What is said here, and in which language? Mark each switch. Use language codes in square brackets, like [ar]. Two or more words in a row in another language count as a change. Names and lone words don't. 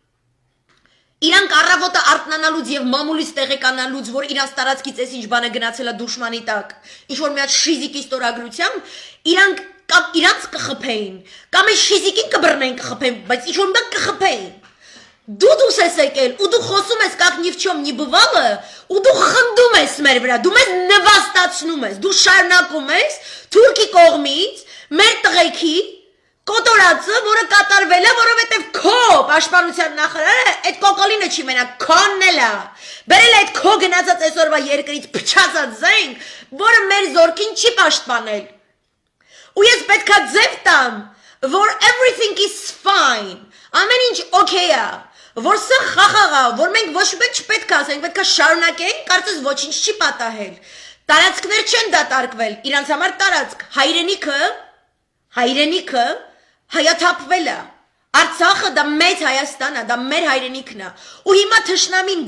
[hy] իրանք առավոտը արթնանալուց եւ մամուլից տեղեկանալուց, որ իրանց տարածքից էս ինչ բանը գնացել է դուշմանի տակ, ինչ որ մի հատ շիզիկի ստորագրությամբ, իրանք կամ իրանց կխփեին, կամ այս շիզիկին կբռնեին կխփեին, բայց ինչ որ մի բան կխփեին։ Դու դուս ես եկել ու դու խոսում ես [ru] как ни в чем не бывало [hy] ու դու խնդում ես մեր վրա, դու մեզ նվաստացնում ես, դու շարունակում ես թուրքի կողմից մեր տղեկի կոտորածը, որը կատարվել է, որովհետև քո պաշտպանության նախարարը այդ կոկոլինը չի մենակ քոնն էլ է, բերել այդ քո գնացած այսօրվա երկրից փչացած զենք, որը մեր զորքին չի պաշտպանել։ Ու ես պետքա ձև տամ, որ [en] everything is fine, [hy] ամեն ինչ օքեյ է, որ սա խախաղ է, որ մենք ոչ մեկ չպետք է ասենք, պետք է շարունակենք, կարծես ոչինչ չի պատահել։ Տարածքներ չեն դատարկվել, իրանց համար տարածք, հայրենիքը հայաթափվել է։ Արցախը դա մեծ Հայաստան է, դա մեր հայրենիքն է։ Ու հիմա թշնամին